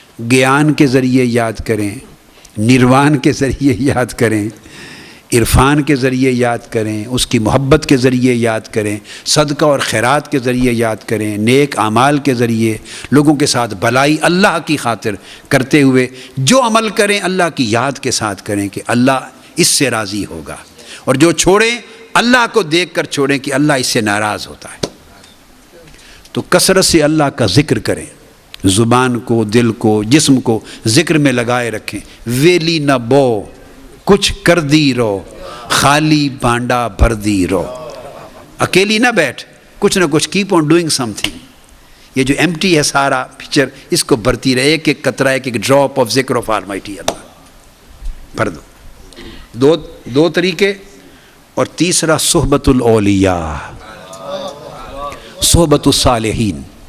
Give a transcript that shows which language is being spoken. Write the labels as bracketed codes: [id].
[ur] گیان کے ذریعے یاد کریں، نروان کے ذریعے یاد کریں، عرفان کے ذریعے یاد کریں، اس کی محبت کے ذریعے یاد کریں، صدقہ اور خیرات کے ذریعے یاد کریں، نیک اعمال کے ذریعے لوگوں کے ساتھ بھلائی اللہ کی خاطر کرتے ہوئے جو عمل کریں اللہ کی یاد کے ساتھ کریں کہ اللہ اس سے راضی ہوگا، اور جو چھوڑیں اللہ کو دیکھ کر چھوڑیں کہ اللہ اس سے ناراض ہوتا ہے. تو کثرت سے اللہ کا ذکر کریں، زبان کو، دل کو، جسم کو ذکر میں لگائے رکھیں. [pa] ویلی نہ بو کچھ کر دی رو، خالی بانڈا بھر دی رو. [ur] اکیلی نہ بیٹھ، کچھ نہ کچھ [en] Keep on doing some thing. [ur] یہ جو ایمٹی ہے سارا پکچر، اس کو بھرتی رہے، ایک ایک قطرہ، ایک ایک [en] drop of ذکر of almighty [ur] اللہ بھر دو. دو طریقے. اور تیسرا صحبت الاولیاء، صحبت الصالحین.